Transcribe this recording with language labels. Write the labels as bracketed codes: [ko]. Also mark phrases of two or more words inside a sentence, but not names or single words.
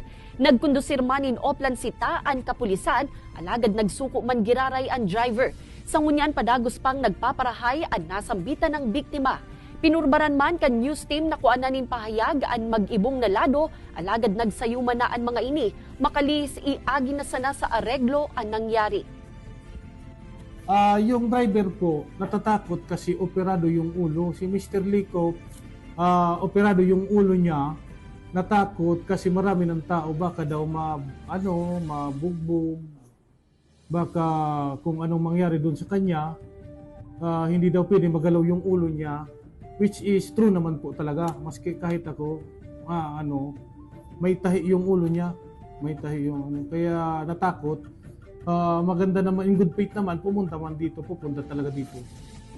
[bik] Nagkondusir man in Oplan Sita ang kapulisan, alagad nagsuko man giraray ang driver. Sa ngunyan padagos pang nagpaparahay ang nasambitan ng biktima. Pinurbaran man kan news team na kuananin pahayag ang mag-ibong na lado, alagad nagsayuman na ang mga ini, makalis iagi na sana sa areglo ang nangyari. [tl] Yung driver po, natatakot kasi operado yung ulo. Si Mr. Lico, operado yung ulo niya, natakot kasi marami ng tao, baka daw mabugbog, baka kung anong mangyari doon sa kanya, hindi daw pwede magalaw yung ulo niya. [en] Which is true [tl] naman po talaga. Maski kahit ako, may tahi yung ulo niya. May tahi yung kaya natakot. Maganda naman, [en] in good faith [tl] naman, pupunta talaga dito.